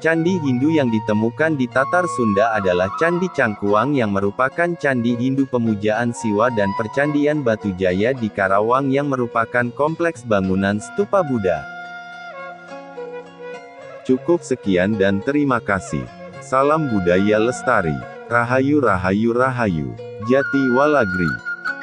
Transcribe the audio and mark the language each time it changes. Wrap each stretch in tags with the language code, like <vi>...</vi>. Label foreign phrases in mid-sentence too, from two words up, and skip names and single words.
<id>Candi Hindu yang ditemukan di Tatar Sunda adalah Candi Cangkuang yang merupakan candi Hindu pemujaan Siwa dan Percandian Batu Jaya di Karawang yang merupakan kompleks bangunan stupa Buddha. Cukup sekian dan terima kasih. Salam budaya lestari. Rahayu Rahayu Rahayu. Jati Walagri.</id>